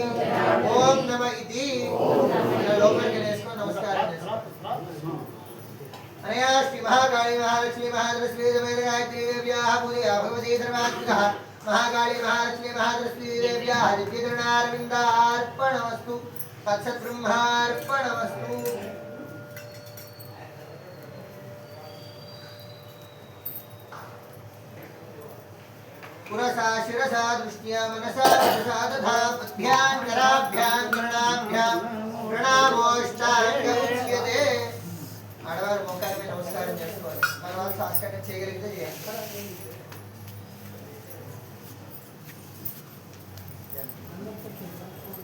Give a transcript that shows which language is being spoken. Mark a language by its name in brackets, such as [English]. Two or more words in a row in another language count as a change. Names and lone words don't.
[Telugu] ఓం నమ ఇతి లోపలికి వేసుకో నమస్కారం చేసుకో. [Sanskrit] అనయా శ్రీ మహాకాళీ మహాలక్ష్మీ మహాదరశ్రీ సమేత గాయత్రీ దేవ్యాః పూజయా భగవతీ సర్వాత్మికః మహాకాళీ మహాలక్ష్మీ మహాదరశ్రీ దేవ్యాః దివ్యచరణారవిందార్పణమస్తు. తత్సద్బ్రహ్మార్పణమస్తు. पुरसा शिरसा दृष्ट्या मनसा वचसा तथा पद्भ्यां कराभ्यां गणाभ्यां प्रणामोष्टांग उच्यते. [Telugu] ఆడవారు మోకాళ్ళపై నమస్కారం చేసుకోవాలి. మన వాళ్ళు సాష్టాంగం చేయగలిగితే చేయాలి.